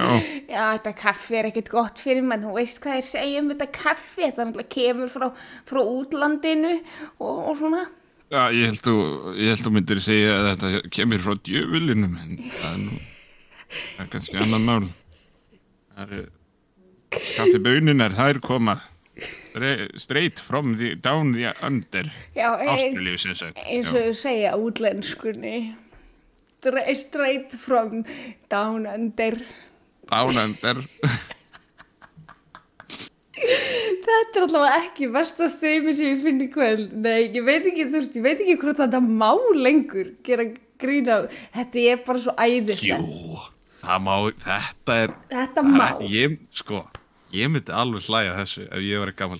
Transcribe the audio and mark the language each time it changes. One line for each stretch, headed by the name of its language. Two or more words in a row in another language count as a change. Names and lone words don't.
Icelandic: Já, þetta kaffi er ekkert gott fyrir mann, þú veist hvað þeir segja þetta kaffi, þetta náttúrulega kemur frá útlandinu og svona. Já, ég held þú myndir segja að þetta kemur frá djöfulinum, en það er kannski annan mál. Það eru kaffibauninnar, þær koma
English: straight from down the under.
Icelandic: Já, Ástralíu sem sagt. Eins og þau segja útlenskunni.
English: Straight from down under. Down under.
Icelandic: Þetta er allavega ekki versta streymi sem ég finn í kvöld. Nei, ég veit ekki hvort þetta má lengur gera grín af. Þetta er bara svo æðislegt. Jú, Þetta má. Ég myndi alveg hlæja þessu ef ég var gamall.